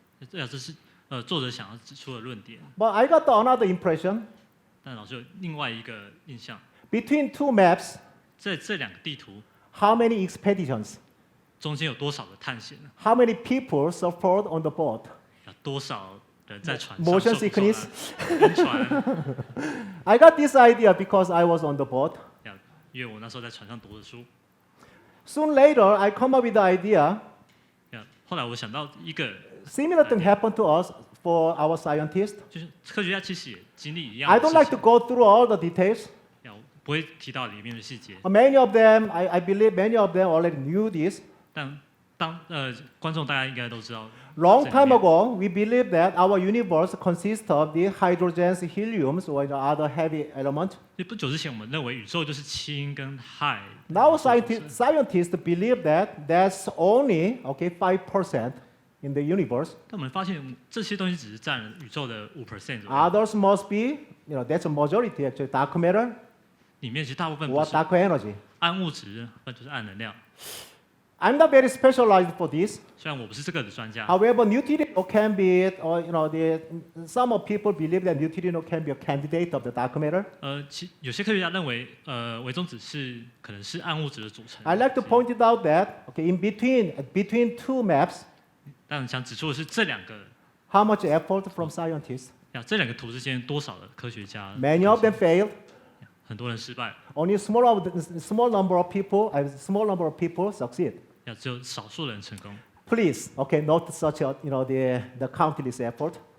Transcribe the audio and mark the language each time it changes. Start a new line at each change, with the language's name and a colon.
Chinese: 这是作者想要指出的论点。
English: But I got another impression.
Chinese: 但老师有另外一个印象，
English: Between 2 maps,
Chinese: 这2个地图
English: how many expeditions?
Chinese: 中间有多少的探险呢？
English: How many people suffered on the boat?
Chinese: 多少人在船上
English: Motion
Chinese: 受苦受
English: sickness.
Chinese: 难晕船？
English: I got this idea because I was on the boat.
Chinese: 因为我那时候在船上读的书。
English: Soon later, I come up with the idea.
Chinese: 后来我想到一个，
English: Similar thing happened to us for our scientists.
Chinese: 就是科学家其实也经历一样
English: I
Chinese: 的
English: don't
Chinese: 事
English: like to
Chinese: 情，
English: go through all the details.
Chinese: 不会提到里面的细节。
English: Many of them, I believe many of them already knew this.
Chinese: 但观众大家应该都知道，
English: Long time ago, we believed that our universe consists of the hydrogens, heliums, or other heavy elements.
Chinese: 不久之前我们认为宇宙就是氢跟氦。
English: Now scientists believe that that's only 5% in the universe.
Chinese: 但我们发现这些东西只是占了宇宙的5%左右，
English: Others must be, that's a majority actually, dark matter
Chinese: 里面其实大部分不
English: or
Chinese: 是
English: dark energy.
Chinese: 暗物质，那就是暗能量。
English: I'm not very specialized for this.
Chinese: 虽然我不是这个的专家，
English: However, neutrino can be, or some of people believe that neutrino can be a candidate of the dark matter.
Chinese: 有些科学家认为，微中子可能是暗物质的组成。
English: I like to point it out that, okay, in between two maps,
Chinese: 但想指出的是，这两个
English: how much effort from scientists?
Chinese: 这两个图之间多少的科学家，
English: Many of them failed.
Chinese: 很多人失败，
English: Only small number of people succeed.
Chinese: 只有少数人成功。
English: Please, okay, note such a, the countless effort.